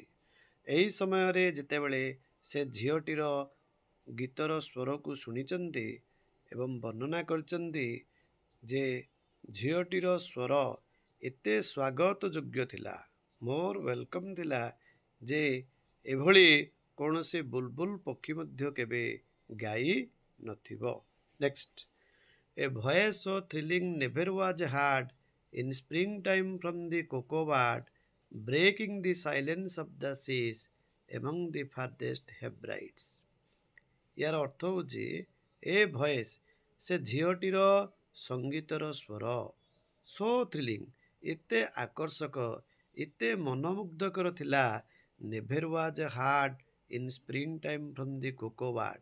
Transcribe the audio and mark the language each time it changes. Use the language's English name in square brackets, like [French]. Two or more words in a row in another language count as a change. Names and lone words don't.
[Odia] ଏହି ସମୟରେ ଯେତେବେଳେ ସେ ଝିଅଟିର ଗୀତର ସ୍ୱରକୁ ଶୁଣିଛନ୍ତି ଏବଂ ବର୍ଣ୍ଣନା କରିଛନ୍ତି ଯେ ଝିଅଟିର ସ୍ୱର ଏତେ ସ୍ୱାଗତ ଯୋଗ୍ୟ ଥିଲା, ମୋର ୱେଲକମ୍ ଥିଲା, ଯେ ଏଭଳି କୌଣସି ବୁଲବୁଲ ପକ୍ଷୀ ମଧ୍ୟ କେବେ ଗାଇ ନଥିବ। [English] Next, a voice so thrilling never was heard in springtime from the cocoa bud, breaking the silence of the seas among the farthest Hebrides। [Odia] ୟାର ଅର୍ଥ ହେଉଛି [English] a voice, [Odia] ସେ ଝିଅଟିର ସଙ୍ଗୀତର ସ୍ୱର, [English] so thrilling, [Odia] ଏତେ ଆକର୍ଷକ, ଏତେ ମନମୁଗ୍ଧକର ଥିଲା, [English] never was heard in spring time from the coco bird.